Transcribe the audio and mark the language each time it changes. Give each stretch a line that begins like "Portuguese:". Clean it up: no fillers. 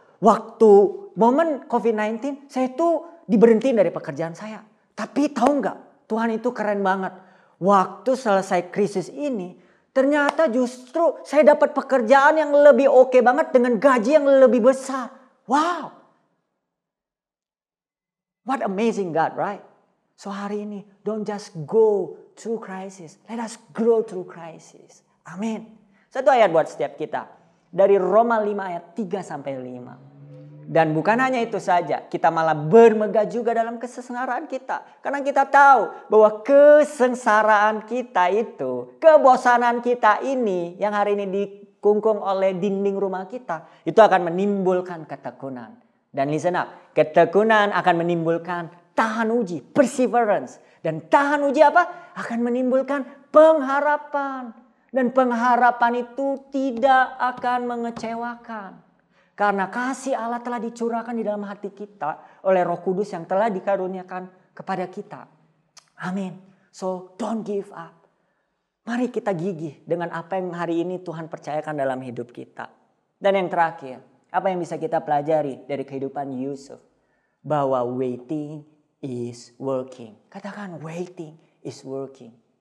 Indonesian: Waktu momen COVID-19, saya tuh diberhentiin dari pekerjaan saya. Tapi tahu nggak, Tuhan itu keren banget. Waktu selesai krisis ini, ternyata justru saya dapat pekerjaan yang lebih oke banget dengan gaji yang lebih besar. Wow.
English: What amazing God, right? So
Indonesian: hari ini,
English: don't just go through crisis. Let us grow through crisis.
Indonesian: Amin. Satu ayat buat setiap kita. Dari Roma 5 ayat 3 sampai 5. Dan bukan hanya itu saja. Kita malah bermegah juga dalam kesengsaraan kita. Karena kita tahu bahwa kesengsaraan kita itu, kebosanan kita ini yang hari ini dikungkung oleh dinding rumah kita. Itu akan menimbulkan ketekunan. Dan
English: listen up.
Indonesian: Ketekunan akan menimbulkan tahan uji, perseverance. Dan tahan uji apa? Akan menimbulkan pengharapan. Dan pengharapan itu tidak akan mengecewakan. Karena kasih Allah telah dicurahkan di dalam hati kita oleh Roh Kudus yang telah dikaruniakan kepada kita. Amin. So don't give up. Mari kita gigih dengan apa yang hari ini Tuhan percayakan dalam hidup kita. Dan yang terakhir, apa yang bisa kita pelajari dari kehidupan Yusuf?
English: Bahwa waiting is working. Katakan waiting is working.